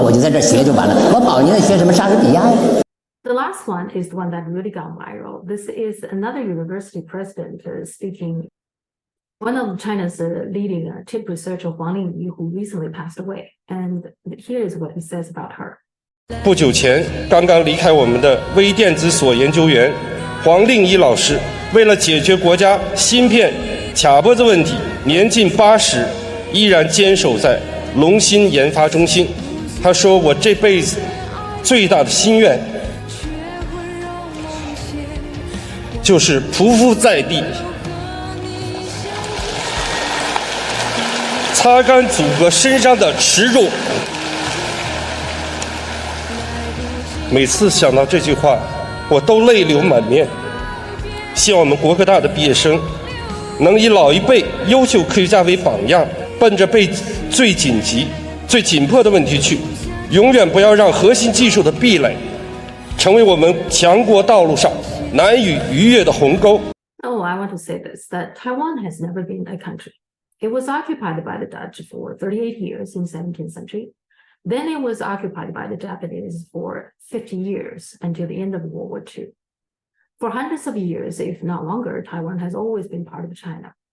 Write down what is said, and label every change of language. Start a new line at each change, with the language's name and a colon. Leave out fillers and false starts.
Chinese: 我就在这学就完了，我跑你那学什么莎士比亚呀？
English: The last one is the one that really got viral. This is another university president speaking. One of China's leading tip researcher Huang Lingyi, who recently passed away, and here is what he says about her.
Chinese: 不久前刚刚离开我们的微电子所研究员黄令一老师，为了解决国家芯片卡脖子问题，年近80，依然坚守在龙芯研发中心。他说：“我这辈子最大的心愿，就是匍匐在地，擦干祖国身上的耻辱。” 每次想到这句话，我都泪流满面。希望我们国科大的毕业生能以老一辈优秀科学家为榜样，奔着最紧急、最紧迫的问题去，永远不要让核心技术的壁垒成为我们强国道路上难以逾越的鸿沟。
English: Oh, I want to say this, that Taiwan has never been a country. It was occupied by the Dutch for 38 years in 17th century. Then it was occupied by the Japanese for 50 years until the end of World War II. For hundreds of years, if not longer, Taiwan has always been part of China.